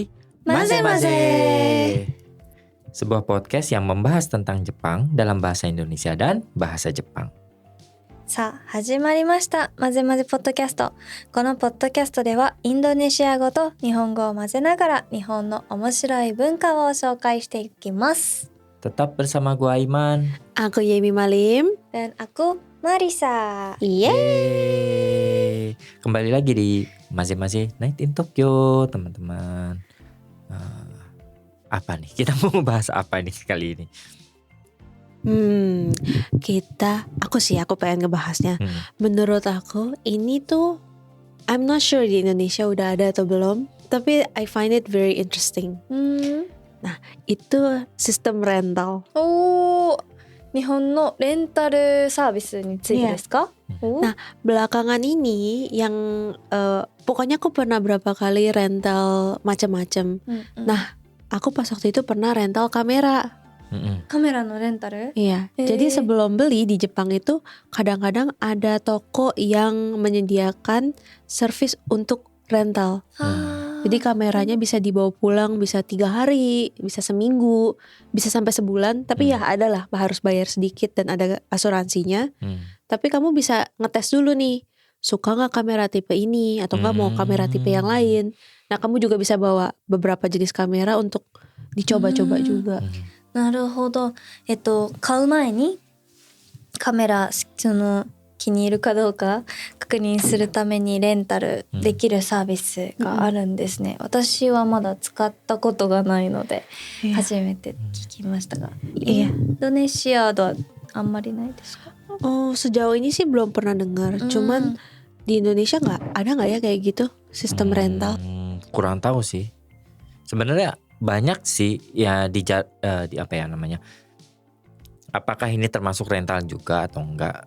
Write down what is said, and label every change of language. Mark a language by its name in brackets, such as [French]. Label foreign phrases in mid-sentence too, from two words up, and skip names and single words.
[Indonesian] Maze-Maze. Sebuah podcast yang membahas tentang Jepang dalam bahasa Indonesia dan bahasa Jepang. [Japanese] さあ始まりましたまぜまぜポッドキャスト。このポッドキャストではインドネシア語と日本語を混ぜながら日本の面白い文化を紹介していきます。 [Indonesian] Tetap bersama gua Aiman. Aku Yemi Malim. Dan aku Marisa. Yeay. Kembali lagi di Maze-Maze Night in Tokyo, teman-teman. Apa nih? Kita mau bahas apa nih kali ini? Aku pengen ngebahasnya. Menurut aku ini tuh, [English] I'm not sure [Indonesian] di Indonesia udah ada atau belum, tapi [English] I find it very interesting. [Indonesian] Nah, itu sistem rental. [Japanese] 日本のレンタルサービスについてですか？ [Indonesian] Nah, belakangan ini yang pokoknya aku pernah berapa kali rental macam-macam. Nah, aku pas waktu itu pernah rental kamera. [Japanese] カメラのレンタル? [Indonesian] Iya, jadi sebelum beli di Jepang itu kadang-kadang ada toko yang menyediakan servis untuk rental. Jadi kameranya bisa dibawa pulang, bisa 3 hari, bisa seminggu, bisa sampai sebulan. Tapi ya adalah harus bayar sedikit dan ada asuransinya. Tapi kamu bisa ngetes dulu nih, suka gak kamera tipe ini atau gak mau kamera tipe yang lain. Nah kamu juga bisa bawa beberapa jenis kamera untuk dicoba-coba juga. [Japanese] なるほど。買う前にカメラ気に入るかどうか確認するためにレンタルできるサービスがあるんですね。私はまだ使ったことがないので初めて聞きましたが、インドネシアではあんまりないですか? [Indonesian] Oh, sejauh ini sih belum pernah dengar. Cuman di Indonesia ada nggak ya kayak gitu sistem rental? Kurang tahu sih. Sebenarnya banyak sih ya di apa ya namanya? Apakah ini termasuk rental juga atau enggak?